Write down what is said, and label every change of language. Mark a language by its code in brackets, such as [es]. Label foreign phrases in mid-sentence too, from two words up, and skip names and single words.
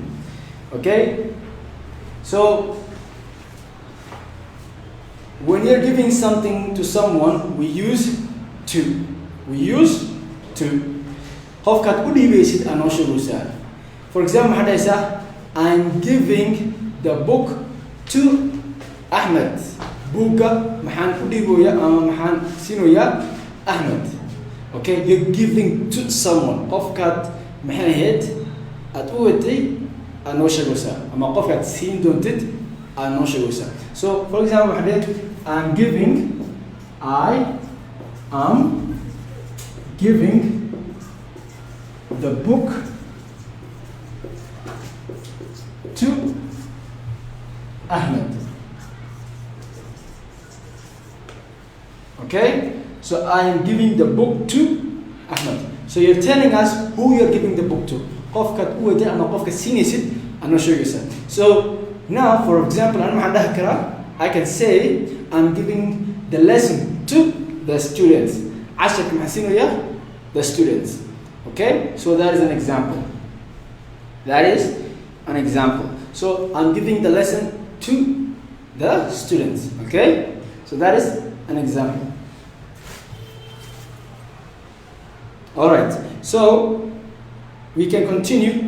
[en] Okay, so when you're giving something to someone, we use to. We use to. For example, I'm giving the book to Ahmed. [so] Buka maxaan ku dhiibaya ama maxaan siinoyaa Ahmed. [en] Okay, you're giving to someone. [so] Qofkaad maxay ahayd aad u waday anoo sheegaysaa ama qofkaad siin doontid aad noo sheegaysaa. [en] So for example [so] waxaan leeyahay [en] I am giving the book to Ahmed. Okay, so I am giving the book to Ahmed. So you're telling us who you're giving the book to. [so] qofkaad u wada ama qofka siinaysid anoo sheegaysa. [en] So now for example أنا [so] waxaan dhahi karaa [en] I can say I'm giving the lesson to the students. [so] casharka maxaan siinayaa [en] the students. Okay, so that is an example. That is an example. So I'm giving the lesson to the students. Okay, so that is an example. All right, so we can continue.